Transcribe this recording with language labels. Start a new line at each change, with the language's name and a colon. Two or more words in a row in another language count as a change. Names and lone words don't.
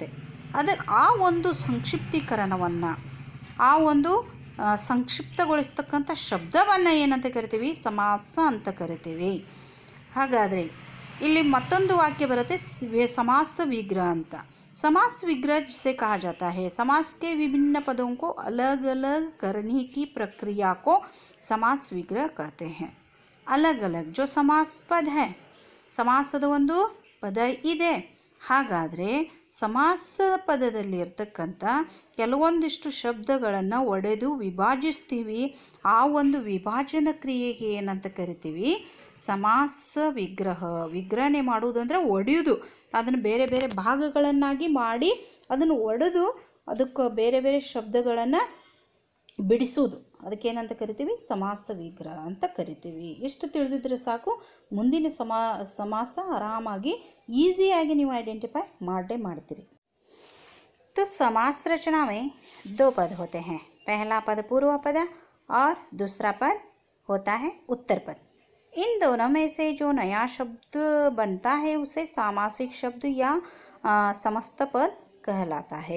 Kannada: ಆ ಒಂದು ಸಂಕ್ಷಿಪ್ತೀಕರಣವನ್ನು, ಆ ಒಂದು ಸಂಕ್ಷಿಪ್ತಗೊಳಿಸ್ತಕ್ಕಂಥ ಶಬ್ದವನ್ನು ಏನಂತ ಕರಿತೀವಿ, ಸಮಾಸ ಅಂತ ಕರಿತೀವಿ। ಹಾಗಾದರೆ ಇಲ್ಲಿ ಮತ್ತೊಂದು ವಾಕ್ಯ ಬರುತ್ತೆ,
Hindi: समास विग्रह ಅಂತ। समास विग्रह जिसे कहा जाता है, समास के विभिन्न पदों को अलग अलग करने की प्रक्रिया को समास विग्रह कहते हैं। अलग अलग जो समास पद है,
Kannada: ಸಮಾಸದ ಒಂದು ಪದ ಇದೆ, ಹಾಗಾದರೆ ಸಮಾಸ ಪದದಲ್ಲಿರ್ತಕ್ಕಂಥ ಕೆಲವೊಂದಿಷ್ಟು ಶಬ್ದಗಳನ್ನು ಒಡೆದು ವಿಭಾಜಿಸ್ತೀವಿ। ಆ ಒಂದು ವಿಭಾಜನ ಕ್ರಿಯೆಗೆ ಏನಂತ ಕರಿತೀವಿ, ಸಮಾಸ ವಿಗ್ರಹ। ವಿಗ್ರಹಣೆ ಮಾಡುವುದಂದರೆ ಒಡೆಯುವುದು, ಅದನ್ನು ಬೇರೆ ಬೇರೆ ಭಾಗಗಳನ್ನಾಗಿ ಮಾಡಿ ಅದನ್ನು ಒಡೆದು ಅದಕ್ಕೆ ಬೇರೆ ಬೇರೆ ಶಬ್ದಗಳನ್ನು ಬಿಡಿಸುವುದು, ಅದಕ್ಕೇನಂತ ಕರಿತೀವಿ, ಸಮಾಸ ವಿಗ್ರಹ ಅಂತ ಕರಿತೀವಿ। ಇಷ್ಟು ತಿಳಿದಿದ್ರೆ ಸಾಕು, ಮುಂದಿನ ಸಮಾಸ ಆರಾಮಾಗಿ ಈಸಿಯಾಗಿ ನೀವು ಐಡೆಂಟಿಫೈ ಮಾಡೇ ಮಾಡ್ತೀರಿ।
Hindi: तो समास रचना में 2 पद होते हैं, पहला पद पूर्व पद और दूसरा पद होता है उत्तर पद। इन दोनों में से जो नया शब्द बनता है उसे सामासिक शब्द या समस्त पद कहलाता है।